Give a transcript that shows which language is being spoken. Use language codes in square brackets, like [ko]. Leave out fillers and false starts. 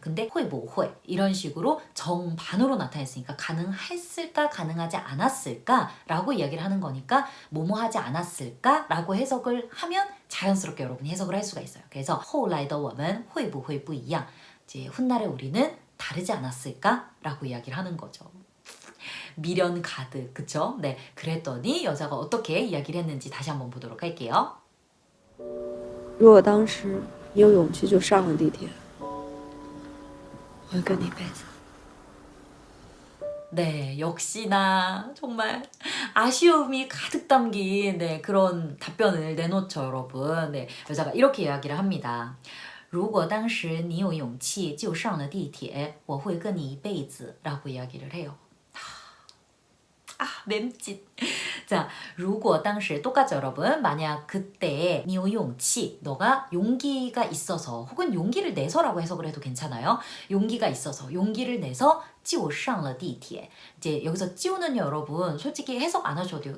[ko] 근데 会不会 이런 식으로 정반으로 나타냈으니까 가능했을까 가능하지 않았을까 라고 이야기를 하는 거니까 뭐뭐 하지 않았을까 라고 해석을 하면 자연스럽게 여러분이 해석을 할 수가 있어요. 그래서 [zh] 后来的我们会不会不一样 [ko] 이제 훗날에 우리는 다르지 않았을까? 라고 이야기를 하는 거죠. 미련 가득, 그쵸? 네, 그랬더니 여자가 어떻게 이야기를 했는지 다시 한번 보도록 할게요. [zh] 如果当时你有勇气就上了地铁，我会跟你一辈子。 [ko] 네, 역시나 정말 아쉬움이 가득 담긴 그런 답변을 내놓죠, 여러분. 네, 여자가 이렇게 이야기를 합니다. [zh] 如果当时你有勇气就上了地铁我会跟你一辈子 [ko] 라고 이야기를 해요. 맴짓. 자, [zh] 如果当时 [ko] 똑같죠, 여러분. 만약 그때 [zh] 你有勇气 [ko] 너가 용기가 있어서 혹은 용기를 내서라고 해석을 해도 괜찮아요. 용기가 있어서 용기를 내서 [zh] 就上了地铁 [ko] 이제 여기서 就는 여러분 솔직히 해석 안 하셔도 돼요.